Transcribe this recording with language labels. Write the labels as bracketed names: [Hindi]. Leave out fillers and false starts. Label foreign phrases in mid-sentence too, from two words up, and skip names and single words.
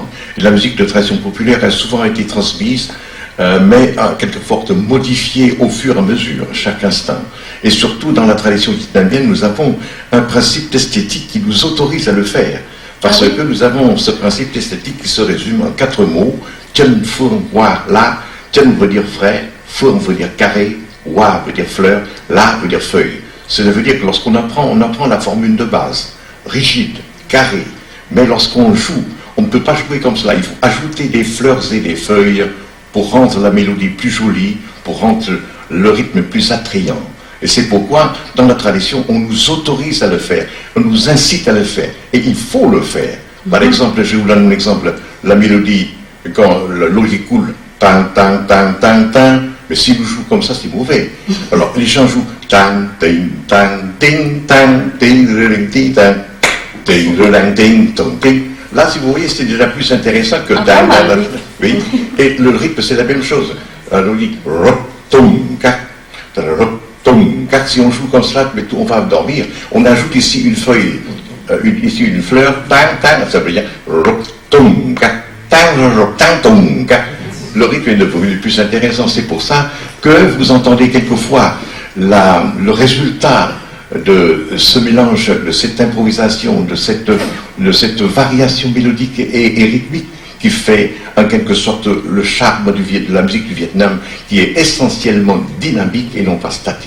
[French] Et la musique de tradition populaire a souvent été transmise, mais a quelquefois modifiée au fur et à mesure, chaque instant. Et surtout dans la tradition vietnamienne, nous avons un principe esthétique qui nous autorise à le faire. Parce que nous avons ce principe esthétique qui se résume en 4 mots. [Vietnamese] Chân, phương, hoa, la. [French] Chân veut dire frère, phương veut dire carré, hoa veut dire fleur, la veut dire feuille. Cela veut dire que lorsqu'on apprend, on apprend la formule de base, rigide, carré. Mais lorsqu'on joue, on ne peut pas jouer comme cela. Il faut ajouter des fleurs et des feuilles pour rendre la mélodie plus jolie, pour rendre le rythme plus attrayant. Et c'est pourquoi, dans la tradition, on nous autorise à le faire, on nous incite à le faire, et il faut le faire. Par exemple, je vous donne un exemple, la mélodie, quand l'eau qui coule, tang, tang, tang, tang, tang, mais si vous jouez comme ça, c'est mauvais. Alors, les gens jouent tang, ting, tang, ting, tang, ting, ring, ting, tang, ting, ring, ting, tong, ting. Là, si vous voyez, c'est déjà plus intéressant que tang, tang, tang. Oui, et le rythme, c'est la même chose. Alors, on dit, rop, tong, kak, rop, car si on joue comme cela, on va dormir. On ajoute ici une feuille, ici une fleur, tang, tang, ça veut dire le rythme est devenu plus intéressant. C'est pour ça que vous entendez quelquefois le résultat de ce mélange, de cette improvisation, de cette variation mélodique et rythmique qui fait en quelque sorte le charme de la musique du Vietnam, qui est essentiellement dynamique et non pas statique.